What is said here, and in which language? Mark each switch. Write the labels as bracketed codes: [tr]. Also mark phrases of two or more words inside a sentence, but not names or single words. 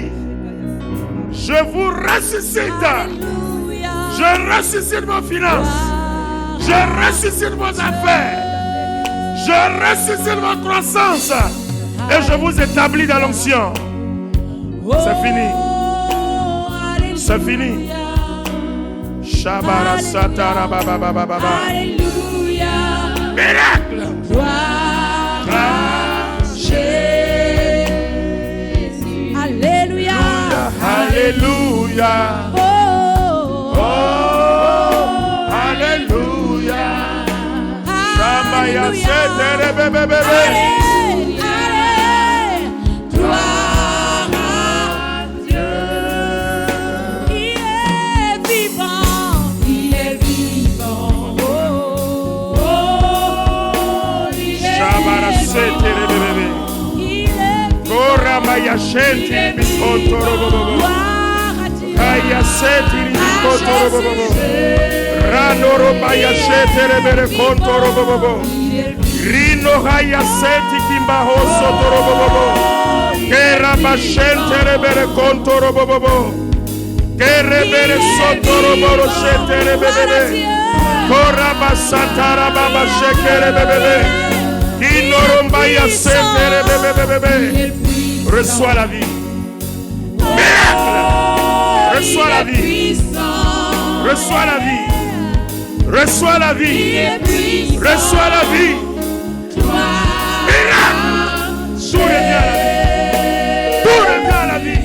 [fr] Dieu dit, Je vous ressuscite. Alléluia. Je ressuscite vos finances. Je ressuscite vos affaires. Je ressuscite vos croissances. Et je vous établis dans l'onction. C'est fini. C'est fini. Shabara satara baba baba baba. Alléluia. Miracle. Gloire à Jésus. Alléluia. Alléluia. Oh, Oh, Alléluia. Shamaya setere bebe bebe. Gloire à Dieu. Il est vivant. Il est vivant. Oh, oh, il est Shabara setere bebe bebe. Il est Kora maya shenti bikotoro bobo. gloire à Dieu. Kaya seti bikotoro bobo. Ranoro maya setere bebe kontoro bobo. Rino haya seti kimba hoso toro bobo. Kera bashente rebere kontoro bobo. Kere bere sotoro boro shetere bebe. Kora basatara baba shekere bebe. Dinoro mbaya setere bebe. Reçois la vie. Miracle. Reçois la vie. Reçois la vie. Reçois la vie. Reçois la vie. Miracle. Tout revient à la vie.